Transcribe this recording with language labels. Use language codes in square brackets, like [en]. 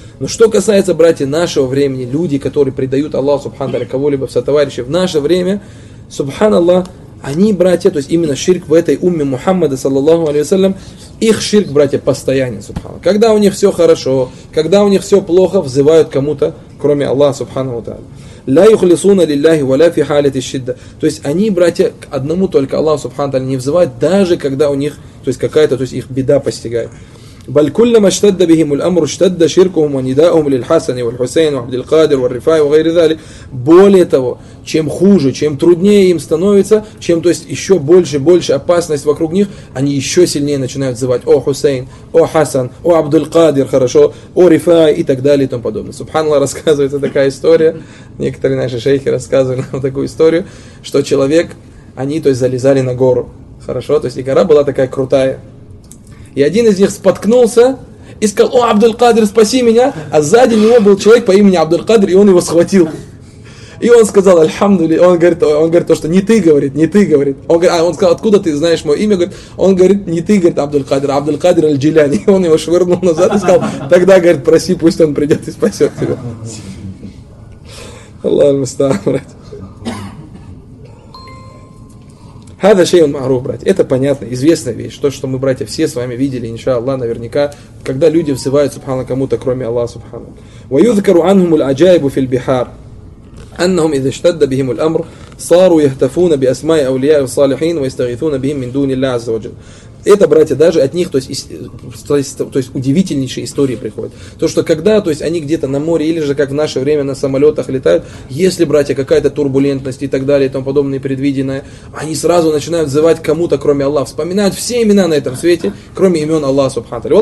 [ru] Но что касается, братья, нашего времени, люди, которые предают Аллаху Субхану Тааля кого-либо в сотоварищи в наше время, субханаллах, они, братья, то есть именно ширк в этой умме Мухаммада, саллаллаху алейхи ва саллям, их ширк, братья, постоянен, субханаллах. Когда у них все хорошо, когда у них все плохо, взывают кому-то, кроме Аллаха, субханаху ва тааля. [ar] Ла юхлисуна лилляхи ва ля фи халати ш-шидда. [ru] То есть они, братья, к одному только Аллаху, субханаху ва тааля, не взывают, даже когда у них, то есть какая-то, то есть их беда постигает. [ar] بل كلما اشتد بهم الأمر اشتد شركهم ونداءهم للحسن والحسين وعبد القادر والرفاع وغير ذلك. [ru] Более того, чем хуже, чем труднее им становится, чем, то есть, еще больше, больше опасность вокруг них, они еще сильнее начинают звать: о Хусейн, о Хасан, о Абдул-Кадир, хорошо, о Рифай и так далее и тому подобное. Субханаллах, рассказывается такая история, некоторые наши шейхи рассказывали нам такую историю, что человек, они, то есть, залезали на гору, хорошо, то есть, и гора была такая крутая, и один из них споткнулся и сказал: о Абдул-Кадир, спаси меня, а сзади него был человек по имени Абдул-Кадир, и он его схватил. И он сказал: альхамдули, он говорит, то, что не ты, говорит. Он говорит, а он сказал: откуда ты знаешь мое имя? Он говорит, не ты, говорит, Абдул-Кадир, Абдул-Кадир аль-Джиляни. И он его швырнул назад и сказал: тогда, говорит, проси, пусть он придет и спасет тебя. [ar] Аллах мустаан, брат. Хаза шейун маруф, [ru] брат. Это понятно, известная вещь. То, что мы, братья, все с вами видели, иншаллах, наверняка, когда люди взывают, субхана, кому-то, кроме Аллаха, субхана. [ar] Ва юзкару анхуму л-аджайбу фил бихар. أنهم إذا اشتد بهم الأمر صاروا يهتفون بأسماء أولياء الصالحين ويستغيثون بهم من دون الله عز وجل. [ru] Это, братья, даже от них, то есть удивительнейшие истории приходят. То, что когда, то есть, они где-то на море или же как в наше время на самолетах летают, если, братья, какая-то турбулентность и так далее и тому подобное предвиденное, они сразу начинают взывать кому-то, кроме Аллаха, вспоминают все имена на этом свете, кроме имен Аллаха субханаху.